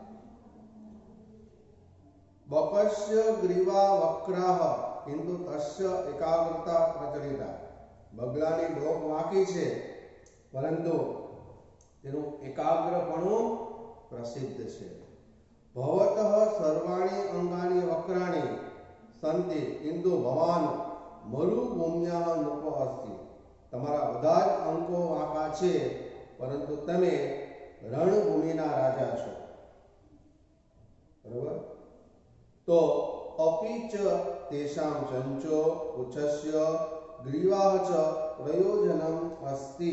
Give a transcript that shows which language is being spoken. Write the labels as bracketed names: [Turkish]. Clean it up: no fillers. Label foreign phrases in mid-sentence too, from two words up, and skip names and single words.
[Sanskrit] બકસ્ય ગ્રીવા વક્રાહ કિંતુ તસ્ય એકાગ્રતા પ્રચલિતા। [Gujarati] બગલાની ડોક વાંકી છે પરંતુ તેનું એકાગ્રપણું પ્રસિદ્ધ છે। [Sanskrit] ભવતઃ સર્વાણી અંગાની વક્રાણી संति किंतु भवान मरुभूम्याः नृप अस्ति। [Gujarati] તમારા બધા જ અંકો વાંકા છે, પરંતુ તમે રણભૂમિના રાજા છો. બરાબર. [Sanskrit] તો અપિચ તેષાં ચંચો પુચ્છસ્ય ગ્રીવાહ ચ પ્રયોજનમ અસ્તિ.